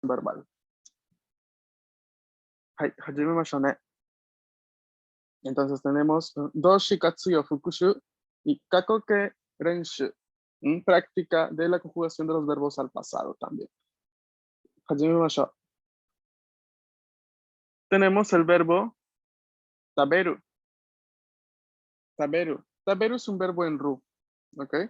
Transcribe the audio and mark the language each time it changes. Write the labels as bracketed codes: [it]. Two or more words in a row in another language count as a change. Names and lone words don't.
[ja] verbal. はい、始めましょうね. [es] Entonces tenemos [ja] 動詞活用復習 [es] y [ja] 過去形練習. [es] Práctica de la conjugación de los verbos al pasado también. Hajimemashou. Tenemos el verbo taberu. Taberu. Taberu es un verbo en ru. ¿Ok?